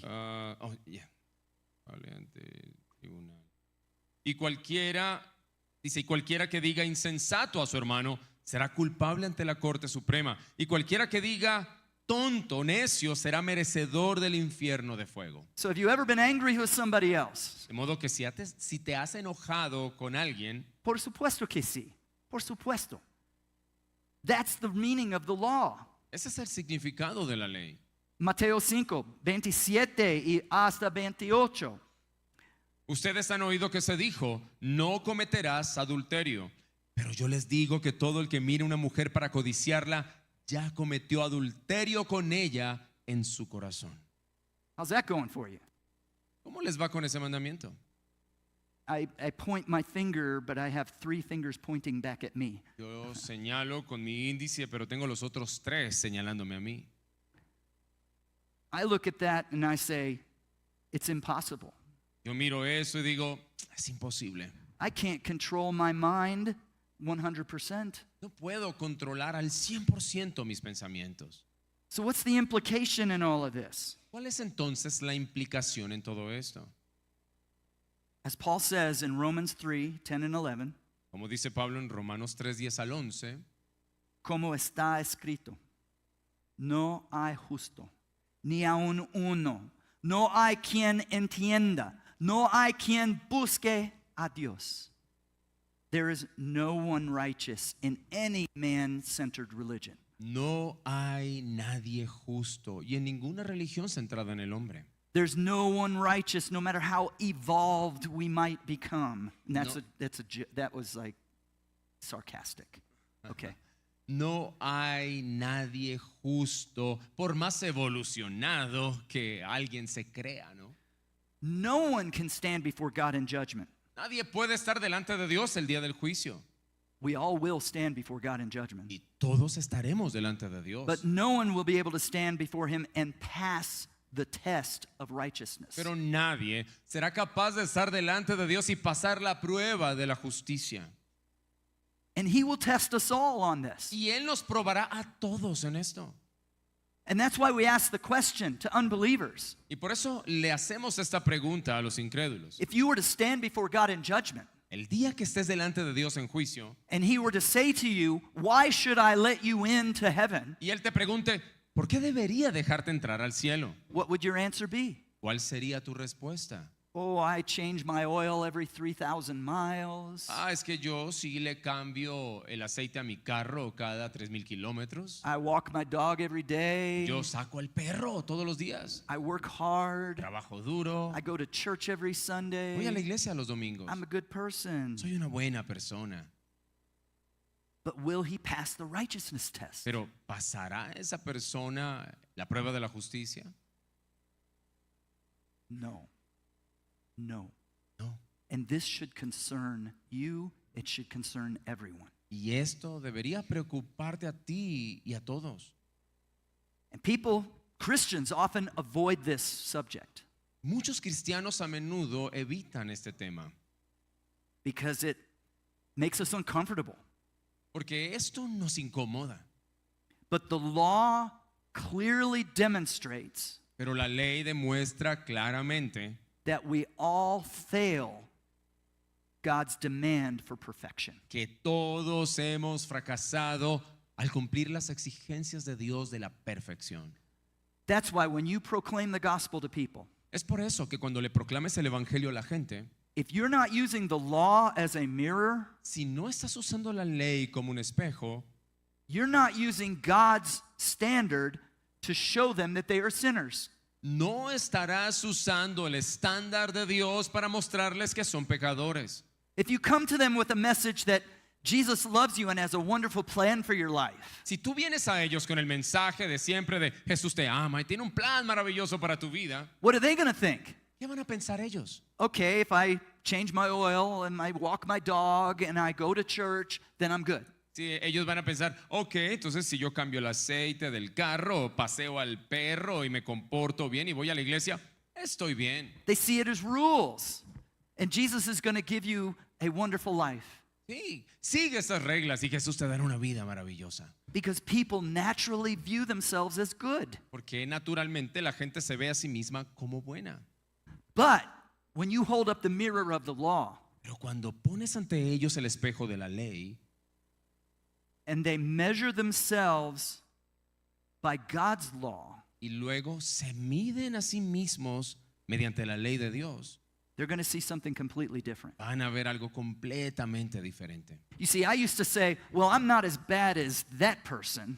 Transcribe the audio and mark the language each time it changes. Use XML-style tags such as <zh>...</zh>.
<es>Culpable ante el tribunal. Y cualquiera, dice, y cualquiera que diga insensato a su hermano será culpable ante la Corte Suprema. Y cualquiera que diga tonto, necio, será merecedor del infierno de fuego.</es> <en>So have you ever been angry with somebody else?</en> <es>De modo que si te has enojado con alguien, Por supuesto que sí. Por supuesto.</es> <en>That's the meaning of the law.</en> <es>ese es el significado de la ley. Mateo 5:27 y hasta 28. Ustedes han oído que se dijo, no cometerás adulterio. Pero yo les digo que todo el que mire a una mujer para codiciarla, ya cometió adulterio con ella en su corazón.</es> <en>How's that going for you?</en> <es>¿Cómo les va con ese mandamiento?</es> <en>I point my finger, but I have 3 fingers pointing back at me.</en> <es>Yo señalo con mi índice, pero tengo los otros 3 señalándome a mí.</es> <en>I look at that and I say, it's impossible.</en> <es>Yo miro eso y digo, es imposible.</es> <en>I can't control my mind 100%.</en> <es>No puedo controlar al 100% mis pensamientos.</es> <en>So what's the implication in all of this?</en> <es>¿Cuál es entonces la implicación en todo esto?</es> <en>As Paul says in Romans 3:10 and 11,</en> <es>Como dice Pablo en Romanos 3:10 al 11, como está escrito, no hay justo, ni aun uno, no hay quien entienda, no hay quien busque a Dios.</es> <en>There is no one righteous in any man-centered religion.</en> <es>no hay nadie justo y en ninguna religión centrada en el hombre.</es> <en>There's no one righteous, no matter how evolved we might become. And that was like sarcastic. Okay.</en> <es>No hay nadie justo, por más evolucionado que alguien se crea, ¿no?</es> <en>No one can stand before God in judgment.</en> <es>Nadie puede estar delante de Dios el día del juicio.</es> <en>We all will stand before God in judgment.</en> <es>y todos estaremos delante de Dios.</es> <en>But no one will be able to stand before him and pass the test of righteousness.</en> <es>Pero nadie será capaz de estar delante de Dios y pasar la prueba de la justicia.</es> <en>And he will test us all on this.</en> <es>Y Él nos probará a todos en esto.</es> <en>And that's why we ask the question to unbelievers.</en> <es>Y por eso le hacemos esta pregunta a los incrédulos.</es> <en>If you were to stand before God in judgment,</en> <es>El día que estés delante de Dios en juicio</es> <en>and he were to say to you, why should I let you into heaven?</en> <es>y Él te pregunte, ¿por qué debería dejarte entrar al cielo?</es> <en>What would your answer be?</en> <es>¿Cuál sería tu respuesta?</es> <en>Oh, I change my oil every 3,000 miles.</en> <es>Es que yo sí le cambio el aceite a mi carro cada 3,000 kilómetros.</es> <en>I walk my dog every day.</en> <es>Yo saco al perro todos los días.</es> <en>I work hard.</en> <es>Trabajo duro.</es> <en>I go to church every</en> <es>Voy a la</es> <en>Sunday.</en> <es>iglesia los domingos.</es> <en>I'm a good person.</en> <es>Soy una buena persona.</es> <en>But will he pass the righteousness test?</en> <es>Pero ¿pasará esa persona la prueba de la justicia?</es> <en>No. No.</en> <es>No.</es> <en>And this should concern you. It should concern everyone.</en> <es>Y esto debería preocuparte a ti y a todos.</es> <en>And people, Christians, often avoid this subject</en> <es>Muchos cristianos a menudo evitan este tema</es> <en>because it makes us uncomfortable.</en> <es>porque esto nos incomoda.</es> <en>But the law clearly demonstrates</en> <es>Pero la ley demuestra claramente</es> <en>that we all fail God's demand for perfection.</en> <es>que todos hemos fracasado al cumplir las exigencias de Dios de la perfección.</es> <en>That's why when you proclaim the gospel to people,</en> <es>Es por eso que cuando le proclames el evangelio a la gente,</es> <en>if you're not using the law as a mirror,</en> <es>si no estás usando la ley como un espejo,</es> <en>you're not using God's standard to show them that they are sinners.</en> <es>no estarás usando el estándar de Dios para mostrarles que son pecadores.</es> <en>If you come to them with a message that Jesus loves you and has a wonderful plan for your life,</en> <es>Si tú vienes a ellos con el mensaje de siempre de Jesús te ama y tiene un plan maravilloso para tu vida,</es> <en>what are they going to think?</en> <es>¿qué van a pensar ellos?</es> <en>Okay, if I change my oil and I walk my dog and I go to church, then I'm good.</en> <es>Sí, ellos van a pensar, ok, entonces si yo cambio el aceite del carro, paseo al perro y me comporto bien y voy a la iglesia, estoy bien.</es> <en>They see it as rules. And Jesus is going to give you a wonderful life</en> <es>Sí, sigue estas reglas y Jesús te dará una vida maravillosa.</es> <en>because people naturally view themselves as good.</en> <es>Porque naturalmente la gente se ve a sí misma como buena.</es> <en>But when you hold up the mirror of the law</en> <es>Pero cuando pones ante ellos el espejo de la ley</es> <en>and they measure themselves by God's law,</en> <es>y luego se miden a sí mismos mediante la ley de Dios,</es> <en>they're going to see something completely different.</en> <es>van a ver algo completamente diferente.</es> <en>You see, I used to say, well, I'm not as bad as that person.</en>